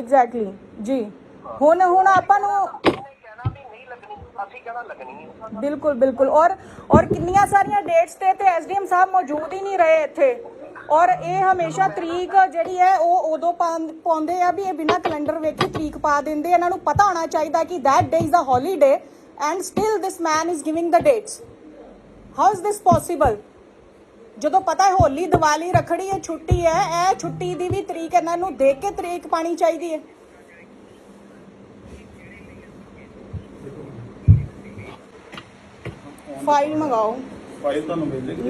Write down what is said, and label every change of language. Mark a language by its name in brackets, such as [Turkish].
[Punjabi] Exactly ਜੀ। ਹੁਣ ਆਪਾਂ ਨੂੰ ਕਹਿਣਾ ਵੀ ਨਹੀਂ ਲੱਗਣੀ, ਅਸੀਂ ਕਹਿਣਾ ਲੱਗਣੀ ਹੈ। ਬਿਲਕੁਲ ਬਿਲਕੁਲ। ਔਰ ਕਿੰਨੀਆਂ ਸਾਰੀਆਂ ਡੇਟਸ ਤੇ ਐਸਡੀਐਮ ਸਾਹਿਬ ਮੌਜੂਦ ਹੀ ਨਹੀਂ ਰਹੇ ਇੱਥੇ। ਔਰ ਇਹ ਹਮੇਸ਼ਾ ਤਰੀਕ ਜਿਹੜੀ ਹੈ ਉਹ ਉਦੋਂ ਪਾਉਂਦੇ ਆ ਵੀ ਇਹ ਬਿਨਾਂ ਕੈਲੰਡਰ ਵੇਖੇ ਤਰੀਕ ਪਾ ਦਿੰਦੇ। ਇਹਨਾਂ ਨੂੰ ਪਤਾ ਹੋਣਾ ਚਾਹੀਦਾ ਕਿ [English] that day is the holiday and still this man is giving the dates. How is this possible? [Punjabi] ਜਦੋਂ ਪਤਾ ਹੈ ਹੋਲੀ, ਦੀਵਾਲੀ, ਰੱਖੜੀ ਇਹ ਛੁੱਟੀ ਹੈ, ਇਹ ਛੁੱਟੀ ਦੀ ਵੀ ਤਰੀਕ ਇਹਨਾਂ ਨੂੰ ਦੇਖ ਕੇ ਤਰੀਕ ਪਾਣੀ ਚਾਹੀਦੀ ਹੈ। ਫਾਈਲ ਮੰਗਾਓ। ਫਾਈਲ ਤੁਹਾਨੂੰ ਮਿਲ ਜੇਗੀ।